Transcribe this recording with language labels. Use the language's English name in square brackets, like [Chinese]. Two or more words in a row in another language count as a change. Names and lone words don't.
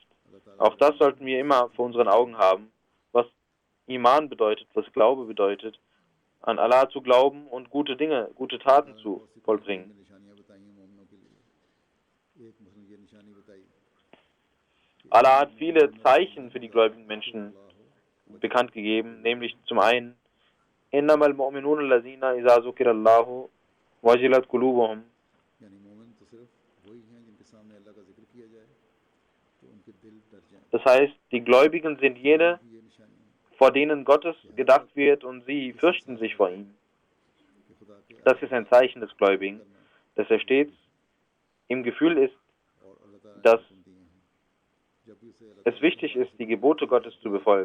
[German] Auch das sollten wir immer vor unseren Augen haben, was Iman bedeutet, was Glaube bedeutet, an Allah zu glauben und gute Dinge, gute Taten zu vollbringen. Allah hat viele Zeichen für die gläubigen Menschen bekannt gegeben, nämlich zum einen [Arabic] إنما المؤمنون الذين إذا ذكر الله وجلت قلوبهم. [German] Das heißt, die Gläubigen sind jene, vor denen Gottes gedacht wird und sie fürchten sich vor ihm. Das ist ein Zeichen des Gläubigen, dass er stets im Gefühl ist, dass es wichtig ist, die Gebote Gottes zu befolgen.